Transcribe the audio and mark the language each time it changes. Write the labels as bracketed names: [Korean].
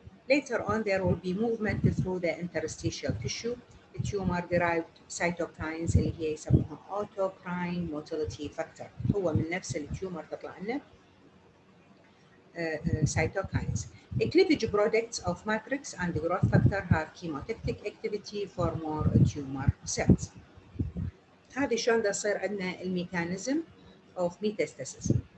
[English] Later on there will be movement through the interstitial tissue, the tumor derived cytokines [Arabic] اللي هي يسموها [English] autocrine motility factor. [Arabic] هو من نفس التيومر تطلع لنا cytokines. [English] The cleavage products of matrix and the growth factor have chemotactic activity for more tumor cells. [Arabic] هذه شلون دا يصير عندنا الميكانيزم [English] of metastasis.